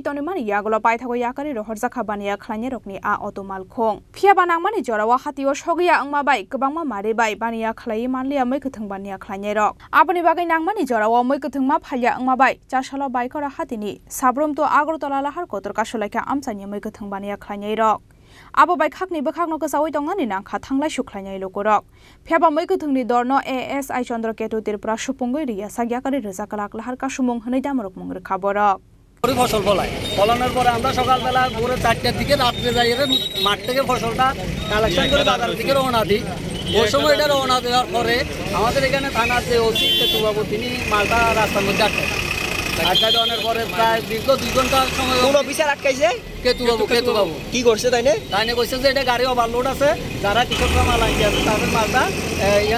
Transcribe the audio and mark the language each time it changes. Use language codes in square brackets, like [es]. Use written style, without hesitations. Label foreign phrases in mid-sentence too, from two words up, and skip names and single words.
[trp] tonimani yagolo paithago yakari rohorjakha baniya khulainai rokni a auto malkhung phiaba Nangmani jorao hatiwa sogiya wngmabai kwbangma maribai baniya khlai manliya mwikwthung baniya khulainai rok aboni bagwi Nangmani jorao mwikwthung phalya wngmabai Chasalo Baikhora hatini Sabroom-Agartala lahar kotor kasulaikha amchaini mwikwthung baniya khulainai rok abo bai khakni bkhakno kasawi tongani nangkha thanglai suklainai lukurok phiaba mwikwthungni dorno ASI Chandra Keto Tripura supungoi riya sagyakari rejakalak lahar kasumung hनै damrok mungre khaborok [bn] ফসল ফলানোর পরে আমরা সকালবেলা ভোর 4টার দিকে রাত্রে যাই মাঠ থেকে ফসলটা কালেকশন করে বাজার থেকে রওনা দিই ওই সময় এটা রওনা দেওয়ার পরে আমাদের এখানে থানার যে ওসি কেতু বাবু তিনি মালটা রাস্তার মধ্যে আটকা দেওয়ার পরে প্রায় দীর্ঘ 2 ঘন্টা সময় কোন অফিসার আটকাইছে কেতু বাবু কি করছে তাইনে কইছে যে এটা গাড়ি ওভারলোড আছে যারা কৃষকরা মাল আনছে তাদের মালটা ইয়ান